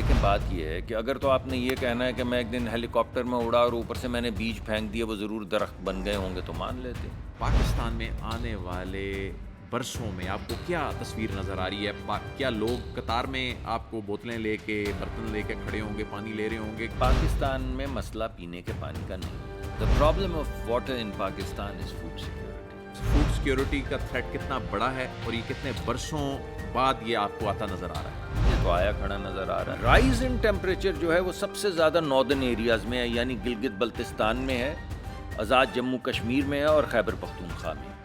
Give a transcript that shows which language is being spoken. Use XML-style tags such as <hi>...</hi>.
<ur>دیکھیں بات یہ ہے کہ اگر تو آپ نے یہ کہنا ہے کہ میں ایک دن ہیلی کاپٹر میں اڑا اور اوپر سے میں نے بیج پھینک دیا وہ ضرور درخت بن گئے ہوں گے تو مان لیتے. پاکستان میں آنے والے برسوں میں آپ کو کیا تصویر نظر آ رہی ہے؟ کیا لوگ قطار میں آپ کو بوتلیں لے کے برتن لے کے کھڑے ہوں گے, پانی لے رہے ہوں گے؟ پاکستان میں مسئلہ پینے کے پانی کا نہیں.</ur> <en>The problem of water in Pakistan is food security.</en> <ur>Food security کا تھریٹ کتنا بڑا ہے اور یہ کتنے برسوں بعد یہ آپ کو آتا نظر آ رہا ہے؟ یہ تو آیا کھڑا نظر آ رہا ہے.</ur> <en>rise in temperature</en> <ur>جو ہے وہ سب سے زیادہ ناردرن ایریاز میں ہے, یعنی گلگت بلتستان میں ہے, آزاد جموں کشمیر میں ہے اور خیبر پختونخوا میں.</ur>